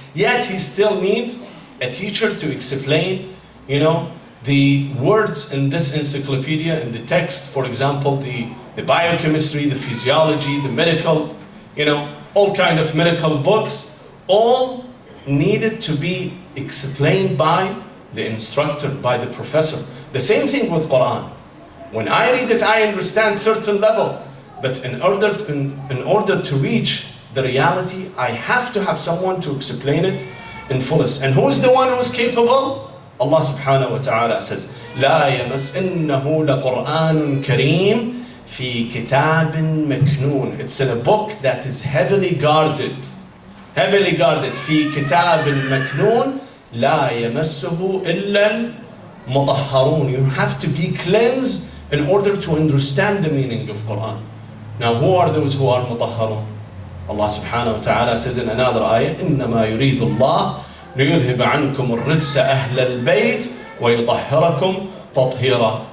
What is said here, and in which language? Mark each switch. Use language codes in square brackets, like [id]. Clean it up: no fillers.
[en] Yet he still needs a teacher to explain, the words in this encyclopedia, in the text, for example, the biochemistry, the physiology, the medical, all kind of medical books, all needed to be explained by the instructor, by the professor. The same thing with Quran. When I read it, I understand certain level, but in order to reach the reality, I have to have someone to explain it in fullest. And who is the one who is capable? Allah subhanahu wa ta'ala says, [ar] لا يمس إنه لقرآن كريم في كتاب مكنون. [en] It's in a book that is heavily guarded. Heavily guarded. [ar] في كتاب مكنون لا يمسه إلا المطهرون. [en] You have to be cleansed in order to understand the meaning of Quran. Now, who are those who are مطهرون? Allah subhanahu wa ta'ala says in another ayah, [ar] إنما يريد الله ليذهب عنكم الرجس أهل البيت ويطهركم تطهيرا.